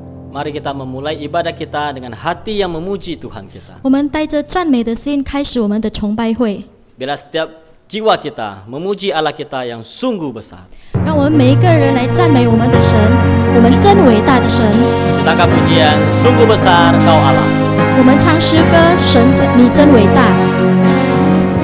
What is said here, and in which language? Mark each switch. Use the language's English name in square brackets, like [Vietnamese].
[Indonesian] Mari kita memulai ibadah kita dengan hati yang memuji Tuhan kita. [Chinese] 我们带着赞美的心开始我们的崇拜会。 [Indonesian] Bila setiap jiwa kita memuji Allah kita yang sungguh besar. [Chinese] 让我们每一个人来赞美我们的神，我们真伟大的神。 [Indonesian] Kita angkat pujian, sungguh besar Kau Allah. [Chinese] 我们唱诗歌，神你真伟大。